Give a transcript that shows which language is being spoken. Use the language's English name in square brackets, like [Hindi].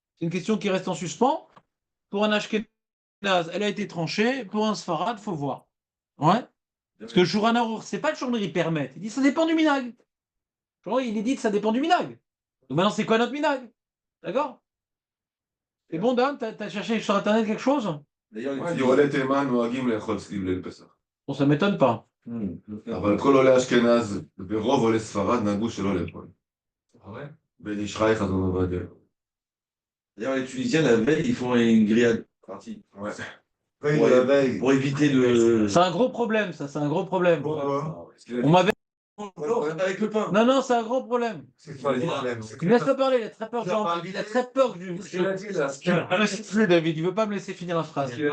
[French] C'est une question qui reste en suspens. Pour un Ashkenaz, elle a été tranchée. Pour un Sfarad, faut voir. Ouais? Parce que le Shulchan Arour, c'est pas le journée, il permet. Il dit ça dépend du minag. Il dit que ça dépend du minag. Donc maintenant, c'est quoi notre minag? D'accord? C'est bon, Dan? T'as cherché sur Internet quelque chose? D'ailleurs, [Hebrew] Ouais, יורדי תימן נוהגים לאכול סביב ליל פסח. [French] Bon, ça m'étonne pas. [Hebrew] אבל כל עולי אשכנז ורוב עולי ספרד נהגו שלא לאכול. [French] Ah ouais? [Hebrew] בן איש חי חזון עובדיה. [French] D'ailleurs, les Tunisiens, la veille, ils font une grillade partie. Ouais. Veille de la veille. Pour éviter le. C'est un gros problème, ça, c'est un gros problème. Pourquoi? On m'avait. Avec le pain. Non, c'est un gros problème. C'est quoi le problème? Laisse-le parler, il a très peur que il a très peur que David, il veut pas me laisser finir la phrase.